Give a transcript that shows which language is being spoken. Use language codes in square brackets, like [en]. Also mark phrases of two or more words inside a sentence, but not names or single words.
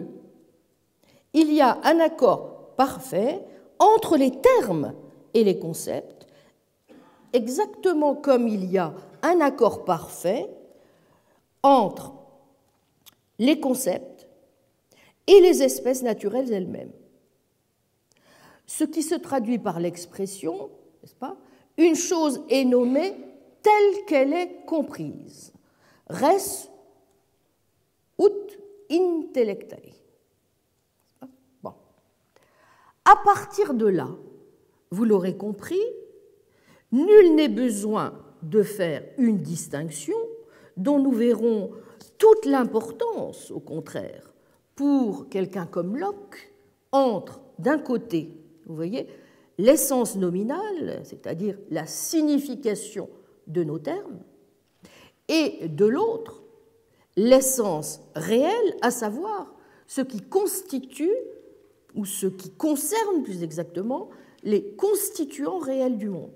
[fr] Il y a un accord parfait entre les termes et les concepts, exactement comme il y a un accord parfait entre les concepts et les espèces naturelles elles-mêmes. Ce qui se traduit par l'expression, n'est-ce pas ? Une chose est nommée telle qu'elle est comprise. [la] Res ut intellectare. [fr] Bon. À partir de là, vous l'aurez compris, nul n'est besoin de faire une distinction dont nous verrons toute l'importance, au contraire, pour quelqu'un comme Locke, entre, d'un côté, vous voyez, l'essence nominale, c'est-à-dire la signification de nos termes, et de l'autre, l'essence réelle, à savoir ce qui constitue, ou ce qui concerne plus exactement, les constituants réels du monde.